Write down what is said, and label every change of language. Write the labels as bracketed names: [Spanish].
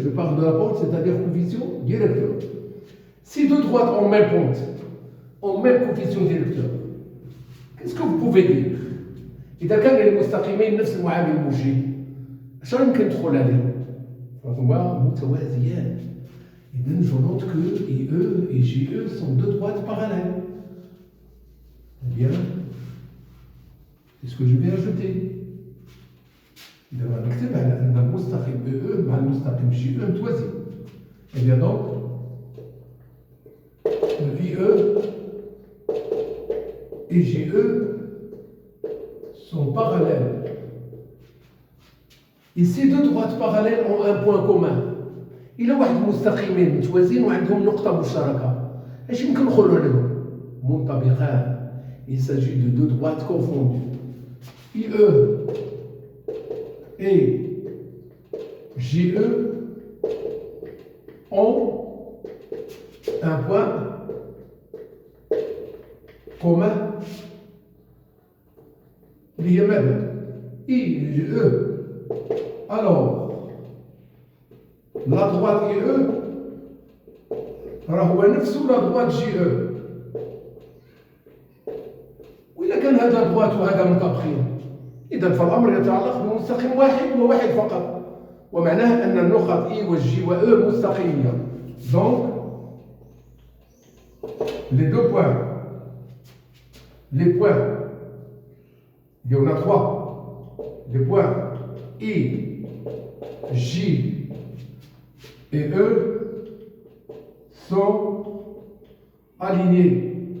[French] Je parle de la pente, c'est-à-dire coefficient directeur. Si deux droites ont même pente, ont même coefficient directeur, qu'est-ce que vous pouvez dire؟ [Arabic] إذا كان المستقيمين نفس المعامل الموجي، اش يمكن تدخل عليهم؟ هما متوازيان. إذا [French] je note que IE et JE sont deux droites parallèles. Eh bien, c'est ce que je vais ajouter. [Arabic] إذا نكتب على أن المستقيم EE مع المستقيم JE متوازي. [French] Eh bien donc, le IE et JE sont parallèles. Ici, deux droites parallèles ont un point commun. [Arabic] إلا واحد مستقيمين متوازيين وعندهم نقطة مشتركة، اش يمكن نقولوا لهم؟ منطبقان. [French] Il s'agit de deux droites confondues. IE et JE ont un point commun. [Arabic] اللي هي ماذا؟ IE. [French] Alors, la droite IE [Arabic] راه هو نفسه [French] لا droite JE. [Arabic] وإذا كان هذا droite وهذا منطبقين، إذا فالأمر يتعلق بمستقيم واحد وواحد فقط، ومعناه أن النقط I والJ وE مستقيمة. [French] Donc, les deux points, les points, il y en a 3, les points I, J et E sont alignés.